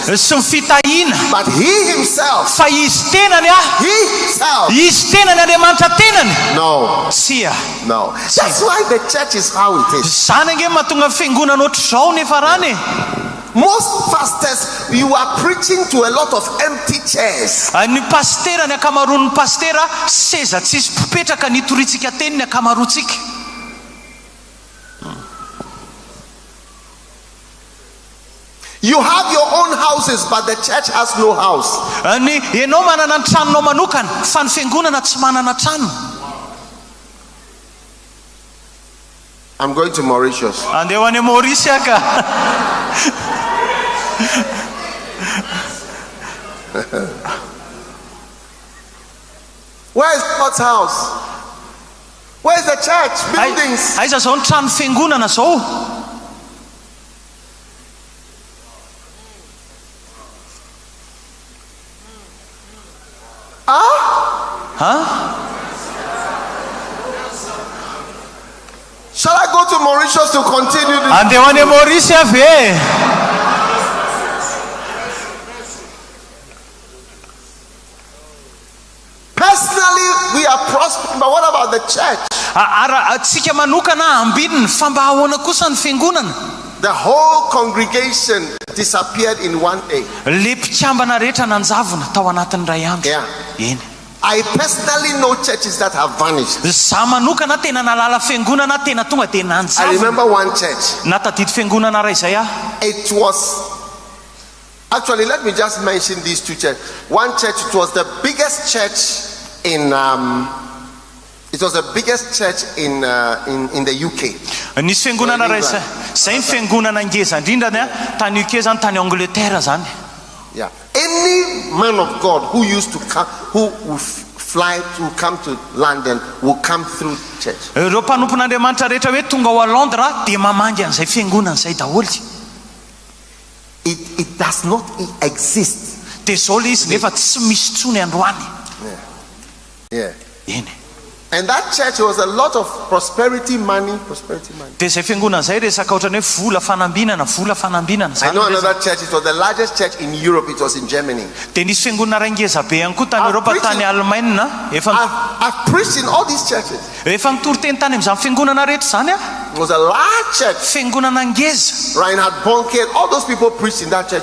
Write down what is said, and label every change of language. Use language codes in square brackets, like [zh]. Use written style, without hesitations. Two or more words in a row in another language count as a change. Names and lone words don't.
[en] But he himself, no. That's why the church is how it is. Most pastors, you are preaching to a lot of empty chairs. [mg] Ny pastera ny akamaroan'ny pastera seza tsisy mpipetraka ny toritsika teny ny akamaroantsika. [en] You have your own houses, but the church has no house. [mg] Ny enao manana ny tranonao manokana fa ny fiangonana tsy manana trano. [en] I'm going to Mauritius. [mg] Andeha ho any Mauritius ka. [en] Where is God's house? Where is the church? Buildings. [mg] Aiza zao ny trano fiangonana zao? [en] Shall I go to Mauritius to continue this? [mg] Andeha ho any Mauritius ve? [en] Personally, we are prospering, but what about the church? [mg] Tsika manokana ambidiny fa mba ahoana kosa ny fiangonana? [en] The whole congregation disappeared in one day. [mg] Le mpikambana rehetra nanjavona tao anatin'ny ray andro. Eny. [en] I personally know churches that have vanished. [mg] Za manokana tena nalala fiangonana tena tonga de nanjavona. [en] I remember one church. [mg] Natadidy fiangonana ray zay [en] It was actually, let me just mention these two churches. One church, it was the biggest church in the UK. [mg] Nisy fiangonana ray zay. Zay fiangonana ngeza indrindra tany UK zany tany Angleterre zany. [en] Yeah. Any man of God who used to come, who would fly to come to London, will come through church. [mg] Ireo mpanompon'Andriamanitra rehetra hoe tonga ho a Londres dia mamangy an'izay fiangonana izay daholo. [en] It does not exist. [mg] Dia zao le izy nefa tsy misy tsony androany. [en] Yeah. [mg] Eny. [en] And that church was a lot of prosperity money. [mg] Dia zay fiangonana zay resaka ohatrany hoe vola fanambinana. [en] I know another church, it was the largest church in Europe, it was in Germany. [mg] Dia nisy fiangonana ray ngeza be ihany koa tany Europa tany Allemagne. [en] I've preached in all these churches. [mg] Efa nitoriteny tany amin'izany fiangonana rehetra zany [en] It was a large church. [mg] Fiangonana ngeza. [en] Reinhard Bonnke, all those people preached in that church.